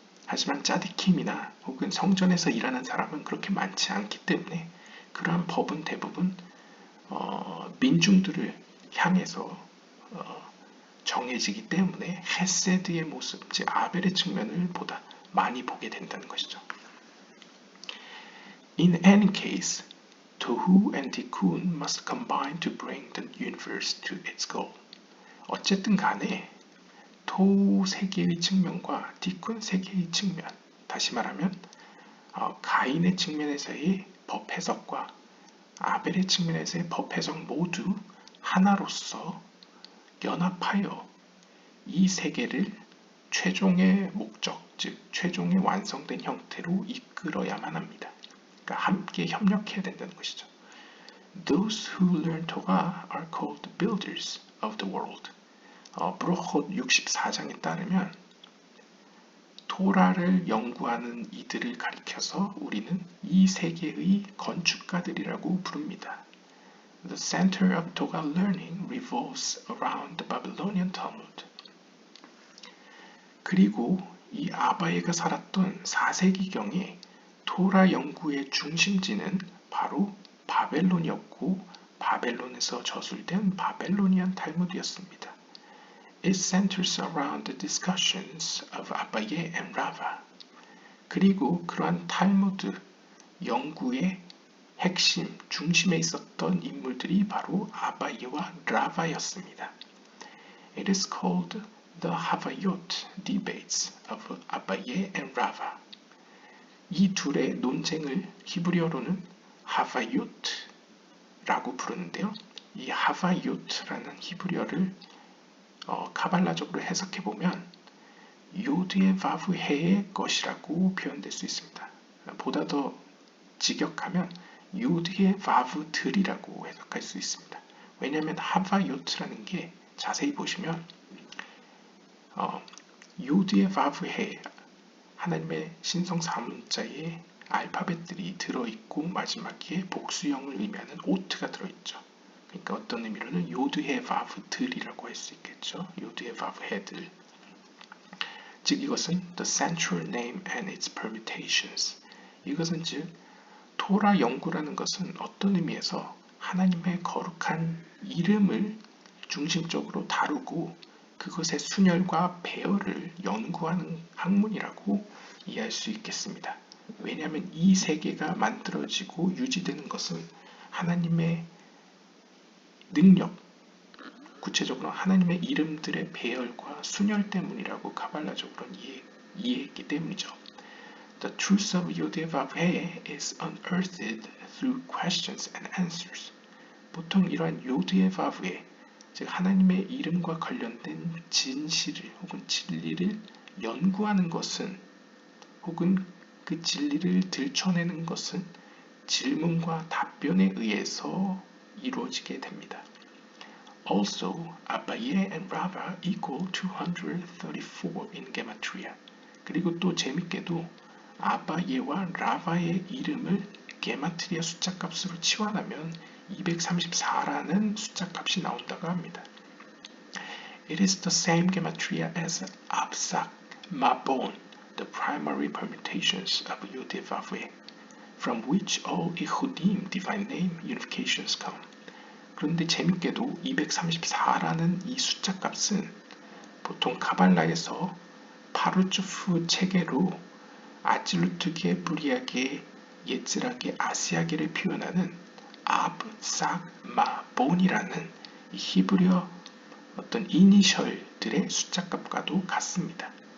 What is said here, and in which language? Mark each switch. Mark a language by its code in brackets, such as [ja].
[ko] 하지만 짜디킴이나 혹은 성전에서 일하는 사람은 그렇게 많지 않기 때문에 그러한 법은 대부분 민중들을 향해서 정해지기 때문에 헤세드의 모습, 즉 아벨의 측면을 보다 많이 보게 된다는 것이죠. [en] In any case, Tohu and Tikkun must combine to bring the universe to its goal. [ko] 어쨌든 간에 토우 세계의 측면과 티쿤 세계의 측면, 다시 말하면 가인의 측면에서의 법 해석과 아벨의 측면에서의 법 해석 모두 하나로서 연합하여 이 세계를 최종의 목적, 즉 최종의 완성된 형태로 이끌어야만 합니다. 그러니까 함께 협력해야 된다는 것이죠. [en] Those who learn Torah are called builders of the world. [ko] 브로헣 64장에 따르면 토라를 연구하는 이들을 가리켜서 우리는 이 세계의 건축가들이라고 부릅니다. [en] The center of Torah learning revolves around the Babylonian Talmud. [ko] 그리고 이 아바예가 살았던 4세기경에 토라 연구의 중심지는 바로 바벨론이었고 바벨론에서 저술된 바벨로니안 탈무드였습니다. [en] It centers around the discussions of Abaye and Rava. [ko] 그리고 그러한 탈무드 연구의 핵심, 중심에 있었던 인물들이 바로 아바예와 라바였습니다. [en] It is called the Havayot debates of Abaye and Rava. [ko] 이 둘의 논쟁을 히브리어로는 하바윳라고 부르는데요. 이 하바윳라는 히브리어를 카발라적으로 해석해보면 요드의 바브해의 것이라고 표현될 수 있습니다. 보다 더 직역하면 요드의 바브들이라고 해석할 수 있습니다. 왜냐하면 하바윳라는 게 자세히 보시면 요드의 바브해 하나님의 신성 4문자에 알파벳들이 들어있고 마지막에 복수형을 의미하는 오트가 들어있죠. 그러니까 어떤 의미로는 요드의 바브들이라고 할 수 있겠죠. 요드의 바브해들. 즉 이것은 [en] the central name and its permutations. [ko] 이것은 즉 토라 연구라는 것은 어떤 의미에서 하나님의 거룩한 이름을 중심적으로 다루고 그것의 순열과 배열을 연구하는 학문이라고 이해할 수 있겠습니다. 왜냐하면 이 세계가 만들어지고 유지되는 것은 하나님의 능력, 구체적으로 하나님의 이름들의 배열과 순열 때문이라고 카발라적으로는 이해했기 때문이죠. [en] The truth of 요드바브해 is unearthed through questions and answers. [ko] 보통 이러한 요드바브해, 즉 하나님의 이름과 관련된 진실을 혹은 진리를 연구하는 것은 혹은 그 진리를 들춰내는 것은 질문과 답변에 의해서 이루어지게 됩니다. [en] Also, Abaye and Rava equal 234 in Gematria. [ko] 그리고 또 재밌게도 아바예와 라바의 이름을 게마트리아 숫자값으로 치환하면 234라는 숫자값이 나온다고 합니다. [en] It is the same gematria as Absak, Mabon, the primary permutations of Yud-Vaveh, from which all Ichudim divine name unifications come. [ko] 그런데 재밌게도 234라는 이 숫자값은 보통 카발라에서 파르츠프 체계로 아질루트계, 브리아계, 예츠라계, 아시아계를 표현하는 아브, 삭, 마, 본이라는 히브리어 어떤 이니셜들의 숫자값과도 같습니다.